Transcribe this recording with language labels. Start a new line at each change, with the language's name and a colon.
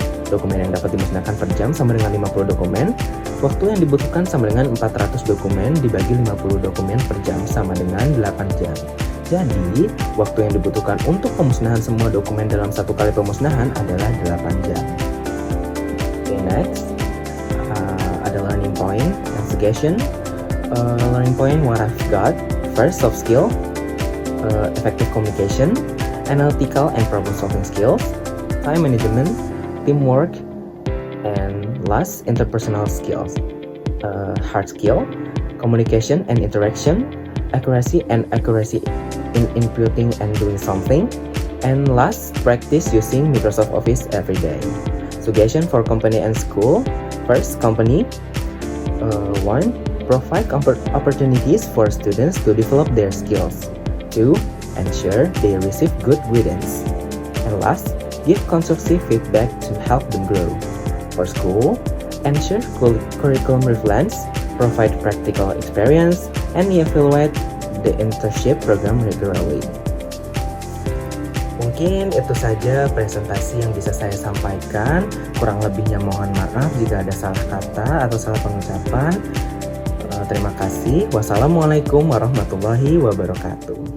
Indonesian: Dokumen yang dapat dimusnahkan per jam sama dengan 50 dokumen. Waktu yang dibutuhkan sama dengan 400 dokumen dibagi 50 dokumen per jam sama dengan 8 jam. Jadi, waktu yang dibutuhkan untuk pemusnahan semua dokumen dalam 1 kali pemusnahan adalah 8 jam.
English: Okay, next.
Indonesian: Ada
English: learning point and suggestion. Learning point what I've got. First, soft skill, effective communication, analytical and problem solving skills, time management, teamwork, and last, interpersonal skills. Hard skill, communication and interaction, accuracy in inputting and doing something, and last, practice using Microsoft Office every day. Suggestion for company and school. First, company. 1. Provide opportunities for students to develop their skills. 2. Ensure they receive good guidance. And last, give constructive feedback to help them grow. For school, ensure curriculum relevance, provide practical experience, and evaluate the internship program regularly.
Indonesian: Mungkin itu saja presentasi yang bisa saya sampaikan. Kurang lebihnya mohon maaf jika ada salah kata atau salah pengucapan. Terima kasih. Wassalamualaikum warahmatullahi wabarakatuh.